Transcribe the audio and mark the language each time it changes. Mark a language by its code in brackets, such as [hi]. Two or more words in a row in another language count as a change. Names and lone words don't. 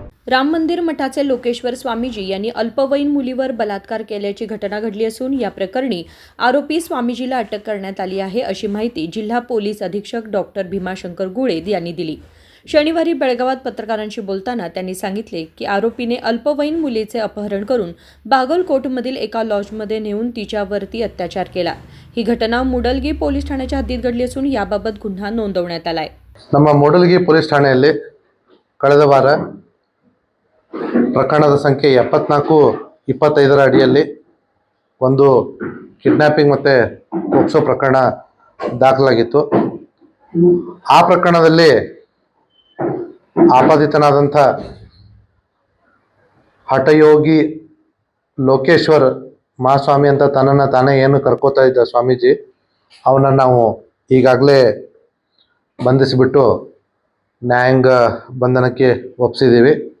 [mr] राम मंदिर मठाचे लोकेश्वर स्वामीजी यांनी अल्पवयीन मुलीवर बलात्कार केल्याची घटना घडली असून या प्रकरणी आरोपी स्वामीजीला अटक करण्यात आली आहे अशी माहिती जिल्हा पोलीस अधीक्षक डॉक्टर भीमाशंकर गुळे यांनी दिली। शनिवारी बेळगावात पत्रकारांशी बोलताना त्यांनी सांगितले की आरोपीने अल्पवयीन मुलीचे अपहरण करून बागलकोटमधील एका लॉजमध्ये नेऊन तिच्यावरती अत्याचार केला। ही घटना मूडलगी पोलीस ठाण्याच्या हद्दीत घडली असून याबाबत गुन्हा नोंदवण्यात आलाय। [kn] ನಮ್ಮ ಮೂಡಲಗಿ ಪೊಲೀಸ್ ಠಾಣೆಯಲ್ಲಿ ಕಳೆದ ವಾರ ಪ್ರಕರಣದ ಸಂಖ್ಯೆ 74-25 ಅಡಿಯಲ್ಲಿ ಒಂದು ಕಿಡ್ನಾಪಿಂಗ್ ಮತ್ತು ಪೋಕ್ಸೋ ಪ್ರಕರಣ ದಾಖಲಾಗಿತ್ತು। ಆ ಪ್ರಕರಣದಲ್ಲಿ ಆಪಾದಿತನಾದಂಥ ಹಠಯೋಗಿ ಲೋಕೇಶ್ವರ್ ಮಹಾಸ್ವಾಮಿ ಅಂತ ತನ್ನನ್ನು ತಾನೇ ಏನು ಕರ್ಕೋತಾ ಇದ್ದ ಸ್ವಾಮೀಜಿ, ಅವನನ್ನು ನಾವು ಈಗಾಗಲೇ ಬಂಧಿಸಿಬಿಟ್ಟು ನ್ಯಾಯಾಂಗ ಬಂಧನಕ್ಕೆ ಒಪ್ಪಿಸಿದ್ದೀವಿ।